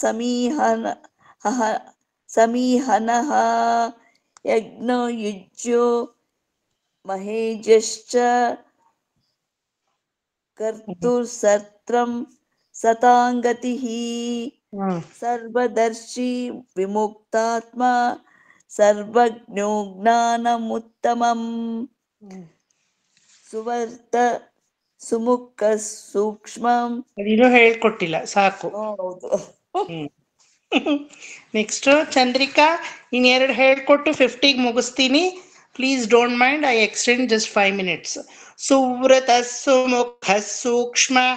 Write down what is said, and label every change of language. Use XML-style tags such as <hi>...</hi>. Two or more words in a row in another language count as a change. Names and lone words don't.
<sa>समीहनः यज्ञयुज्यो महेजश्च कर्तुर्सत्रं सताङ्गतिः सर्वदर्शी विमुक्तात्मा सर्वज्ञो ज्ञानमुत्तमम् ಸುವರ್ತ ಸುಮುಖ ಸೂಕ್ಷ್ಮಂ</sa> <kn>ಅದಿನ್ನೂ ಹೇಳ್ಕೊಟ್ಟಿಲ್ಲ ಸಾಕು. ಹೌದು. ನೆಕ್ಸ್ಟ್ ಚಂದ್ರಿಕಾ ಇನ್ನೆರಡು ಹೇಳ್ಕೊಟ್ಟು 50ಗೆ ಮುಗಿಸ್ತೀನಿ.</kn> <en>Please don't mind, I extend just 5 minutes.</en> <sa>ಸುವ್ರತ ಸುಮುಖ ಸೂಕ್ಷ್ಮ.</sa>